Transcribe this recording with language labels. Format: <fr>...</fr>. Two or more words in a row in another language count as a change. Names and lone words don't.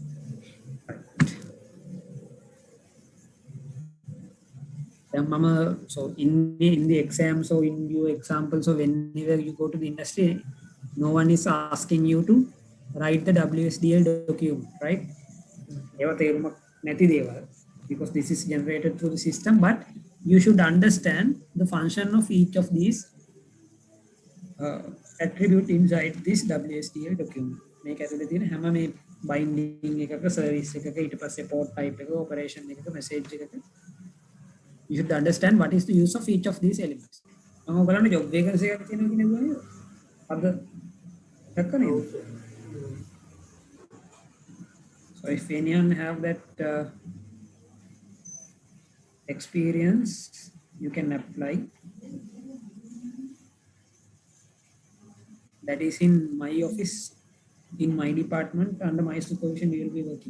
<en>So in the exam, so in your example, so whenever you go to the industry, no one is asking you to write the WSDL document, right? Because this is generated through the system, but you should understand the function of each of these attribute inside this WSDL document.</en> <si>Make ඇතුලේ තියෙන හැම මේ binding එකක service එකක ඊට පස්සේ</si> <en>port type</en> <si>එක operation එකක message එකක</si> <en>you should understand what is the use of each of these elements.</en> <si>මම ඔයගලන්ට job vacancy එකක් තියෙනවා කියන ගමන් අද දැක්ක නේද?</si> <en>So if anyone have that experience, you can apply. That is in my office, in my department, under my supervision we will be working.</en>